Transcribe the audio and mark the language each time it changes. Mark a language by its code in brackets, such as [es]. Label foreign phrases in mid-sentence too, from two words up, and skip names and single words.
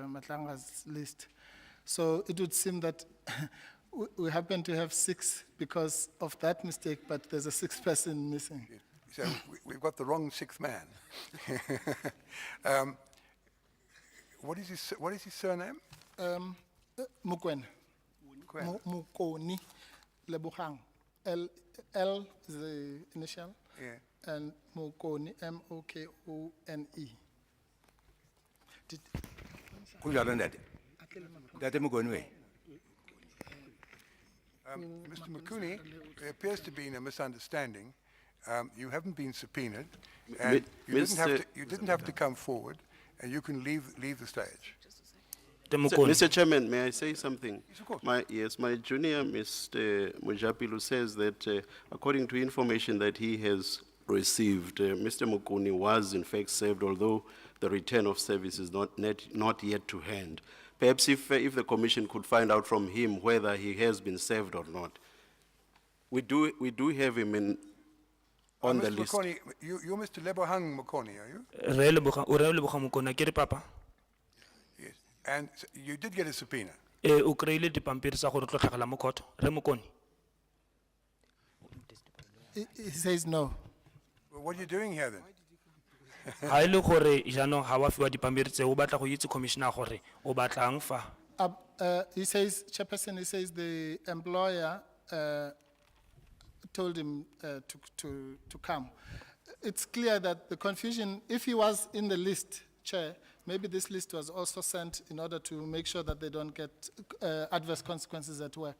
[en] Matlanga's list. So it would seem that we happen to have 6 because of that mistake, but there's a 6th person missing. So we've got the wrong 6th man. What is his surname? Mukwen. Kwen. Mukoni Lebuhang. L is the initial. Yeah. And Mukoni, M-O-K-O-N-E. [zu] Kunjalo ndade. Ndade Mugonwe. [en] Mr. Mukuni, there appears to be a misunderstanding. You haven't been subpoenaed, and you didn't have to come forward, and you can leave the stage. Mr. Chairman, may I say something? Yes, of course. My junior, Mr. Mujapilu, says that according to information that he has received, Mr. Mukuni was in fact served, although the return of service is not yet to hand. Perhaps if the commission could find out from him whether he has been served or not. We do have him on the Mr. list. Mokoni, you're Mr. Lebohang Mokoni, are you? [tn] O re Lebogang Mokone, akere papa? [en] Yes. And you did get a subpoena. [tn] O kry-ile dipampiri tsa gore o tlo tlhagela mo court, re Mokone? [en] He says no. Well, what are you doing here then? [tn] Ha e le gore jaanong ha wa fiwa dipampiri tse o batla go itse commissioner gore o batlang fa. [en] He says, Chairperson, he says the employer told him to come. It's clear that the confusion, if he was in the list, Chair, maybe this list was also sent in order to make sure that they don't get adverse consequences at work.